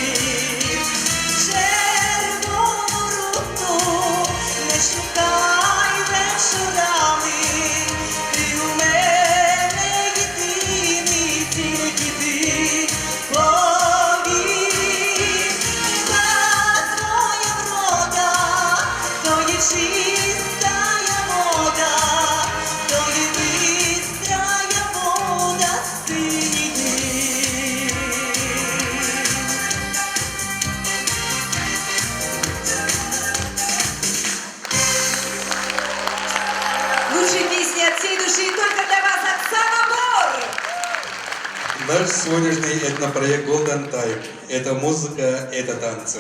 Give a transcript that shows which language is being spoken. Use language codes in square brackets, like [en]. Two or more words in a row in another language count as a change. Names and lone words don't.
[uk] Червону руту не шукай вечорами, ти у мене єдиний, тільки ти повір. Нема твоя врода, то є чистая вода, то є бистрая вода синіх. [ru] Лучшие песни от всей души и только для вас, Оксана Бор! Наш сегодняшний этнопроект Golden Time – это музыка, это танцы.